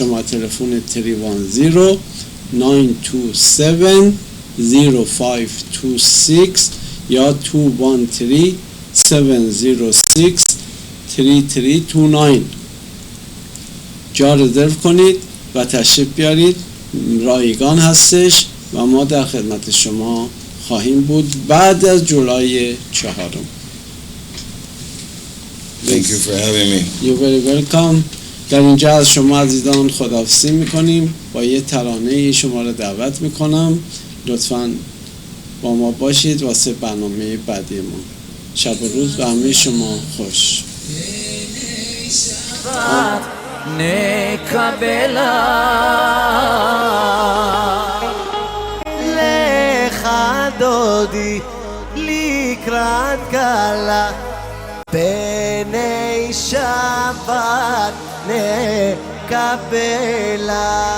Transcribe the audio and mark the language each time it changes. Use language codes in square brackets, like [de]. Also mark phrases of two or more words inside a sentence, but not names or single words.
[fa] شما تلفن 310-927-0526 یا 213-706-3329 جا رزرو کنید و تشریف بیارید. رایگان هستش و ما در خدمت شما خواهیم بود بعد از جولای 4. [en] Thank you for having me. You're very welcome. [fa] در اینجا از شما عزیزان خداحافظی میکنیم. با یه ترانه شما رو دعوت میکنم. لطفاً با ما باشید واسه برنامه بعدی ما. شب و روز به همه شما خوش. [he] דודי לקראת קלה בני שבת נקבלה